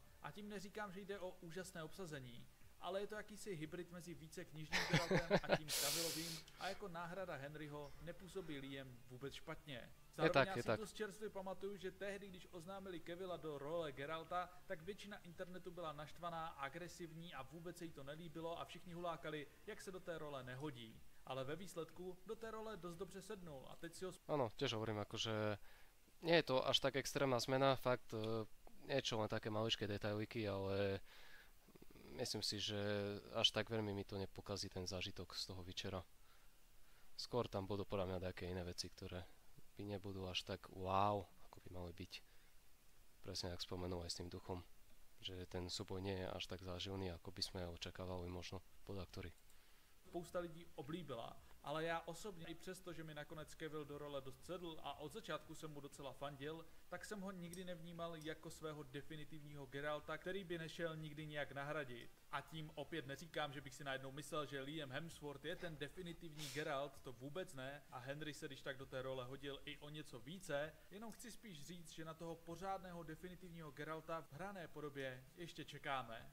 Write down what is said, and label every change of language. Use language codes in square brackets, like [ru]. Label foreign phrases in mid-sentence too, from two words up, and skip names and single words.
[cs] A tím neříkám, že jde o úžasné obsazení, ale je to jakýsi hybrid mezi více knižním Geraltem a tím Cavillovým a jako náhrada Henryho nepůsobí Liam vůbec špatně. Zároveň já si tu z čerstvě pamatuju, že tehdy, když oznámili Cavilla do role Geralta, tak většina internetu byla naštvaná, agresivní a vůbec se jí to nelíbilo a všichni hulákali, jak se do té role nehodí. Ale ve výsledku do té role dost dobře sednul a teď si ho... [sk] Áno, tiež hovorím, akože nie je to až tak extrémna zmena, fakt niečo len také maličké detailiky, ale myslím si, že až tak veľmi mi to nepokazí ten zážitok z toho Witchera. Skôr tam budú podľa mňa také iné veci, ktoré by nebudú až tak wow, ako by mali byť. Presne jak spomenul aj s tým duchom, že ten súboj nie je až tak záživný, ako by sme očakávali možno pod aktory. [cs] Spousta lidí oblíbila, ale já osobně i přesto, že mi nakonec Cavill do role dost sedl a od začátku jsem mu docela fandil, tak jsem ho nikdy nevnímal jako svého definitivního Geralta, který by nešel nikdy nějak nahradit. A tím opět neříkám, že bych si najednou myslel, že Liam Hemsworth je ten definitivní Geralt, to vůbec ne, a Henry se když tak do té role hodil i o něco více, jenom chci spíš říct, že na toho pořádného definitivního Geralta v hrané podobě ještě čekáme.